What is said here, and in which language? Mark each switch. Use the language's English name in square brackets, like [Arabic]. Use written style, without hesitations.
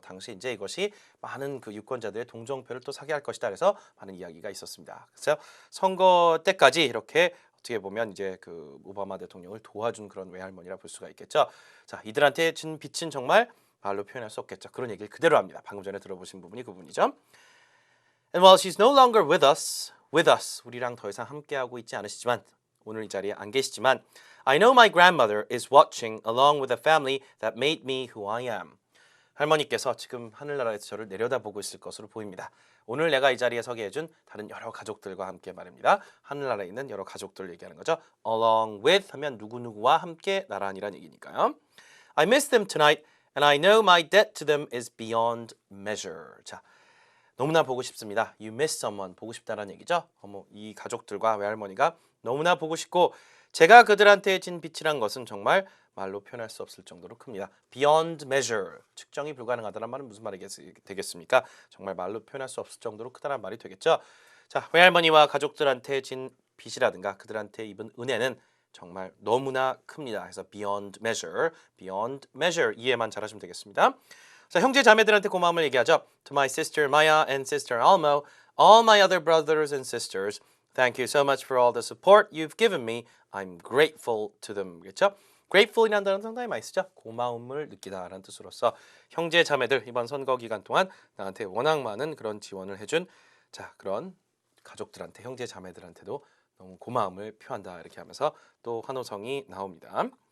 [Korean] 당시 이제 이것이 많은 그 유권자들의 동정표를 또 사게 할 것이다. 그래서 많은 이야기가 있었습니다. 그래서 선거 때까지 이렇게 어떻게 보면 이제 그 오바마 대통령을 도와준 그런 외할머니라 볼 수가 있겠죠. 자, 이들한테 준 빚은 정말 말로 표현할 수 없겠죠. 그런 얘기를 그대로 합니다. 방금 전에 들어보신 부분이 그 부분이죠. [English] And while she's no longer with us, [Korean] 우리랑 더 이상 함께하고 있지 않으시지만 오늘 이 자리에 안 계시지만 [English] I know my grandmother is watching along with the family that made me who I am. [Korean] 할머니께서 지금 하늘나라에서 저를 내려다보고 있을 것으로 보입니다. 오늘 내가 이 자리에 서게 해준 다른 여러 가족들과 함께 말입니다. 하늘나라에 있는 여러 가족들 얘기하는 거죠. Along with 하면 누구누구와 함께 나란히란 얘기니까요. [English] I miss them tonight and I know my debt to them is beyond measure. [Korean] 자, 너무나 보고 싶습니다. [English] You miss someone. [Korean] 보고 싶다는 얘기죠. 이 가족들과 외할머니가 너무나 보고 싶고 제가 그들한테 진 빚이란 것은 정말 말로 표현할 수 없을 정도로 큽니다. [English] Beyond measure. [Korean] 측정이 불가능하다는 말은 무슨 말이 되겠습니까? 정말 말로 표현할 수 없을 정도로 크다는 말이 되겠죠. 자, 외할머니와 가족들한테 진 빚이라든가 그들한테 입은 은혜는 정말 너무나 큽니다. 그래서 beyond measure 이해만 잘하시면 되겠습니다. 자, 형제 자매들한테 고마움을 얘기하죠. [English] To my sister Maya and sister Almo, all my other brothers and sisters, thank you so much for all the support you've given me. I'm grateful to them. [Korean] 그렇죠? grateful이라는 단어는 상당히 많이 쓰죠. 고마움을 느끼다라는 뜻으로서 형제 자매들 이번 선거 기간 동안 나한테 워낙 많은 그런 지원을 해준 자 그런 가족들한테 형제 자매들한테도 너무 고마움을 표한다 이렇게 하면서 또 환호성이 나옵니다.